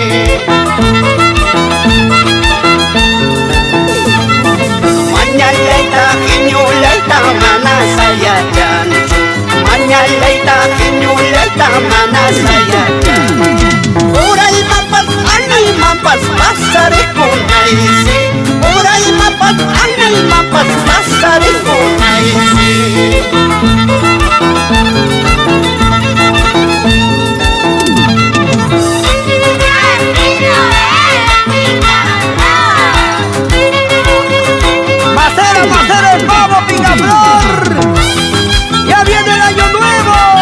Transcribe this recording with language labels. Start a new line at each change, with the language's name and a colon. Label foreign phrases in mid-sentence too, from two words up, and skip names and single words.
Quechua: mañalayta qiñulayta mana sayachanchu mañalayta qiñulayta mana sayachanchu uraymapas anaymapas pasarikunaysi uraymapas anaymapas pasarikunaysi
Spanish: Va a ser el pavo, Picaflor. Ya viene el año nuevo.